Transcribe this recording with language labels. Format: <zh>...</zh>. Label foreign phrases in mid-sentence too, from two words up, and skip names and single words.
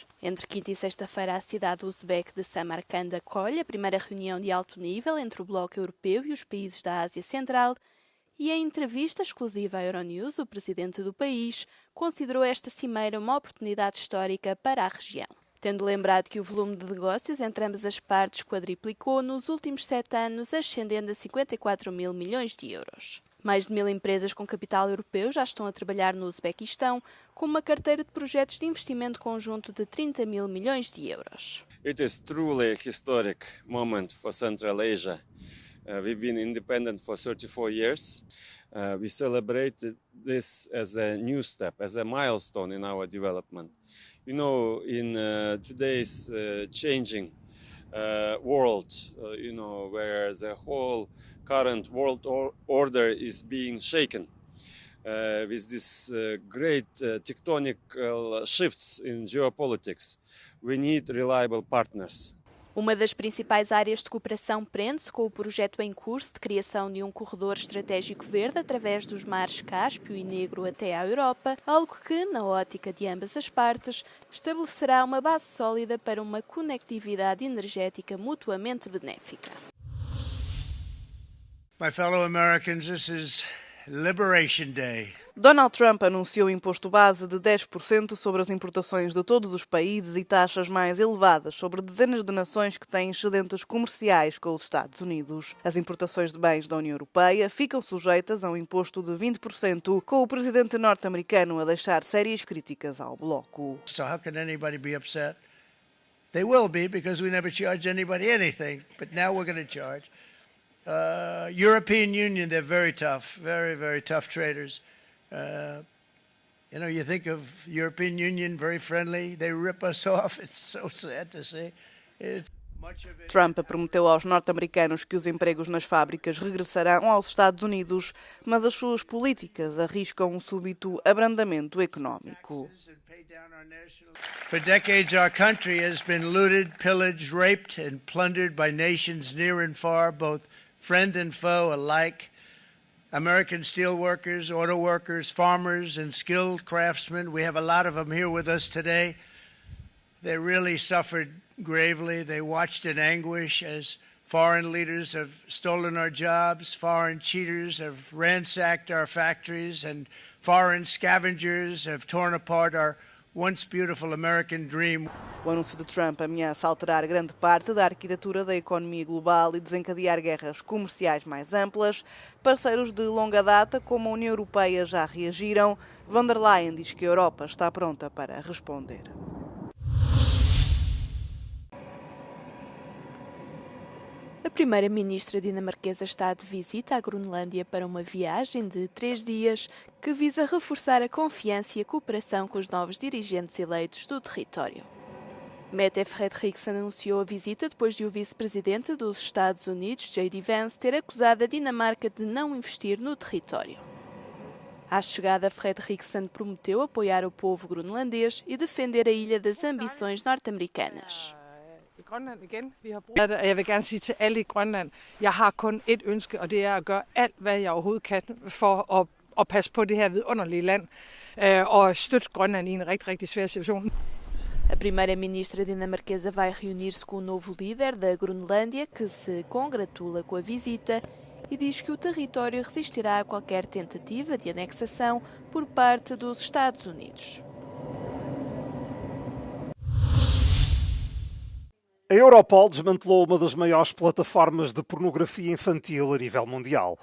<pt>Entre quinta e sexta-feira, a cidade uzbeque de Samarcanda acolhe a primeira reunião de alto nível entre o Bloco Europeu e os países da Ásia Central, e em entrevista exclusiva à Euronews, o presidente do país considerou esta cimeira uma oportunidade histórica para a região, tendo lembrado que o volume de negócios entre ambas as partes quadriplicou nos últimos 7 anos, ascendendo a 54 mil milhões de euros. Mais de 1000 empresas com capital europeu já estão a trabalhar no Uzbequistão, com uma carteira de projetos de investimento conjunto de 30 mil milhões de euros.</pt> <en>It is truly a historic moment for Central Asia. We've been independent for 34 years. We celebrated this as a new step, as a milestone in our development. You know, in today's changing world, where the whole current world order is being shaken with this great tectonic shifts in geopolitics, we need reliable partners.</en> <pt>Uma das principais áreas de cooperação prende-se com o projeto em curso de criação de um corredor estratégico verde através dos mares Cáspio e Negro até à Europa, algo que, na ótica de ambas as partes, estabelecerá uma base sólida para uma conectividade energética mutuamente benéfica.</pt> <en>My fellow Americans, this is Liberation Day.</en> <pt>Donald Trump anunciou imposto base de 10% sobre as importações de todos os países e taxas mais elevadas sobre dezenas de nações que têm excedentes comerciais com os Estados Unidos. As importações de bens da União Europeia ficam sujeitas a um imposto de 20%, com o presidente norte-americano a deixar sérias críticas ao bloco.</pt> <en>So how can anybody be upset? They will be, because we never charge anybody anything, but now we're going to charge. European Union, they're very tough, very, very tough traders. You think of European Union, very friendly. They rip us off. It's so sad to see.</en> <pt>Trump prometeu aos norte-americanos que os empregos nas fábricas regressarão aos Estados Unidos, mas as suas políticas arriscam um súbito abrandamento económico.</pt> <en>For decades, our country has been looted, pillaged, raped, and plundered by nations near and far, both friend and foe alike. American steel workers, auto workers, farmers, and skilled craftsmen. We have a lot of them here with us today. They really suffered gravely. They watched in anguish as foreign leaders have stolen our jobs, foreign cheaters have ransacked our factories, and foreign scavengers have torn apart our once beautiful American dream.</en> <pt>O anúncio de Trump ameaça alterar grande parte da arquitetura da economia global e desencadear guerras comerciais mais amplas. Parceiros de longa data, como a União Europeia, já reagiram. Von der Leyen diz que a Europa está pronta para responder. A primeira-ministra dinamarquesa está de visita à Groenlândia para uma viagem de 3 dias que visa reforçar a confiança e a cooperação com os novos dirigentes eleitos do território. Mette Frederiksen anunciou a visita depois de o vice-presidente dos Estados Unidos, J.D. Vance, ter acusado a Dinamarca de não investir no território. À chegada, Frederiksen prometeu apoiar o povo groenlandês e defender a ilha das ambições norte-americanas.</pt> <da>I Grønland igen. Vi har brug for det, og jeg vil gerne sige til alle i Grønland, jeg har kun ét ønske, og det er at gøre alt, hvad jeg overhovedet kan for og passe på det her vidunderlige land og støtte Grønland i en rigtig, rigtig svær situation.</da> <pt>A primeira-ministra dinamarquesa vai reunir-se com o novo líder da Groenlândia, que se congratula com a visita e diz que o território resistirá a qualquer tentativa de anexação por parte dos Estados Unidos. A Europol desmantelou uma das maiores plataformas de pornografia infantil a nível mundial.</pt>